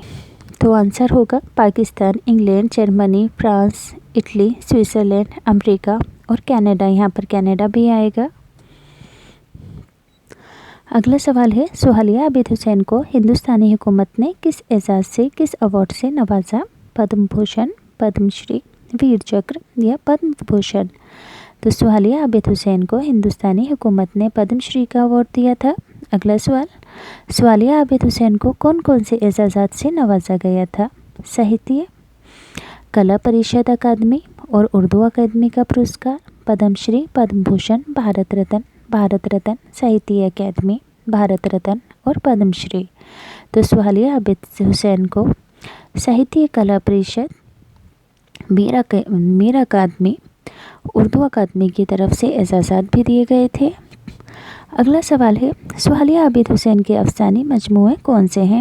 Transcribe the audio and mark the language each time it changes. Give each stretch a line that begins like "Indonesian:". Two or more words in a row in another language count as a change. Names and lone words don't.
Urdu: تو آنسر ہوگا پاکستان، انگلینڈ، جرمنی، فرانس، اٹلی، سوئٹزرلینڈ، امریکہ اور کینیڈا، یہاں پر کینیڈا بھی آئے گا۔ اگلا سوال ہے، سہیلیہ عابد حسین کو ہندوستانی حکومت نے کس اعزاز سے، کس ایوارڈ سے نوازا؟ پدم بھوشن، پدم شری، ویر چکر یا پدم بھوشن؟ تو سہیلیہ عابد حسین کو ہندوستانی حکومت نے پدم شری کا ایوارڈ دیا تھا۔ اگلا سوال، سہیلیہ عابد حسین کو کون کون سے اعزازات سے نوازا گیا تھا؟ ساہتیہ، کلا پریشد اکیڈمی اور اردو اکیڈمی کا پرسکار، پدم شری، پدم بھوشن، بھارت رتن، ساہتیہ اکیڈمی، بھارت رتن اور پدم شری۔ تو سہیلیہ عابد حسین کو ساہتیہ کلا پریشد، میر اکیڈمی، اردو اکیڈمی کی طرف سے اعزازات بھی دیے گئے تھے۔ اگلا سوال ہے، سہیلیہ عابد حسین کے افسانے مجموعے کون سے ہیں؟